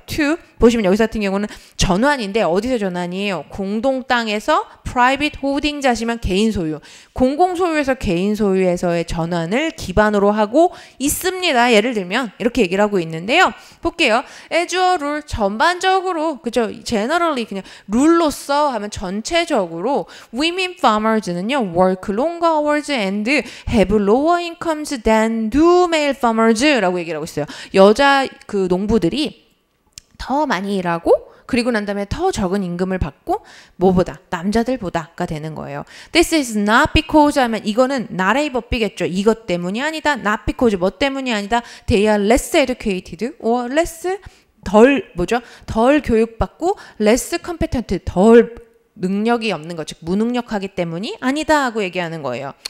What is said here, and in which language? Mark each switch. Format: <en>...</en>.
<ko>to 보시면 여기서 같은 경우는 전환인데 어디서 전환이에요? 공동 땅에서</ko> <en>private holdings</en> <ko>하시면 개인 소유. 공공 소유에서 개인 소유에서의 전환을 기반으로 하고 있습니다. 예를 들면 이렇게 얘기를 하고 있는데요. 볼게요. as a rule 전반적으로 그죠? generally 그냥 룰로서 하면 전체적으로</ko> <en>women farmers</en> <ko>는요.</ko> <en>work longer hours and have lower incomes than do male farmers</en> <ko>라고 얘기를 하고 있어요. 여자 그 농부들이 더 많이 일하고 그리고 난 다음에 더 적은 임금을 받고 뭐보다 남자들보다가 되는 거예요.</ko> <en>This is not because</en> <ko>하면 이거는 나라의 법이겠죠. 이것 때문이 아니다. Not because 뭐 때문이 아니다.</ko> <en>They are less educated or less</en> <ko>덜 교육받고 less competent 덜 능력이 없는 것, 즉 무능력하기 때문이 아니다 하고 얘기하는 거예요.</ko>